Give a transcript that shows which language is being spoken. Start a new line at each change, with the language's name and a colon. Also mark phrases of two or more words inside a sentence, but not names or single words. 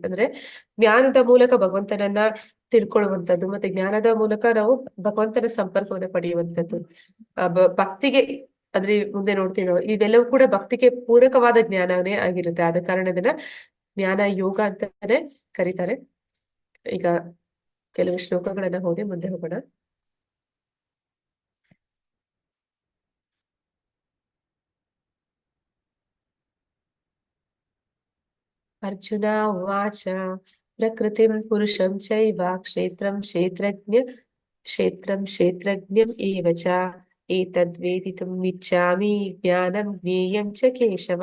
Kannada: ಅಂದ್ರೆ ಜ್ಞಾನದ ಮೂಲಕ ಭಗವಂತನನ್ನ ತಿಳ್ಕೊಳ್ಳುವಂಥದ್ದು, ಮತ್ತೆ ಜ್ಞಾನದ ಮೂಲಕ ನಾವು ಭಗವಂತನ ಸಂಪರ್ಕವನ್ನು ಪಡೆಯುವಂಥದ್ದು. ಭಕ್ತಿಗೆ ಅಂದ್ರೆ ಮುಂದೆ ನೋಡ್ತೀವಿ ನಾವು, ಇವೆಲ್ಲವೂ ಕೂಡ ಭಕ್ತಿಗೆ ಪೂರಕವಾದ ಜ್ಞಾನವೇ ಆಗಿರುತ್ತೆ. ಆದ ಕಾರಣ ಇದನ್ನ ಜ್ಞಾನ ಯೋಗ ಅಂತಾನೆ ಕರೀತಾರೆ. ಈಗ ಕೆಲವು ಶ್ಲೋಕಗಳನ್ನ ಓದಿ ಮುಂದೆ ಹೋಗೋಣ.
Sanskrit: ಅರ್ಜುನ ಉವಾಚ ಪ್ರಕೃತಿಂ ಪುರುಷಂ ಚೈವ ಕ್ಷೇತ್ರಂ ಕ್ಷೇತ್ರಜ್ಞಂ ಏವ ಚ ಏತದ್ವೇದಿತುಂ ಇಚ್ಛಾಮಿ ಜ್ಞಾನಂ ಜ್ಞೇಯಂ ಚ ಕೇಶವ.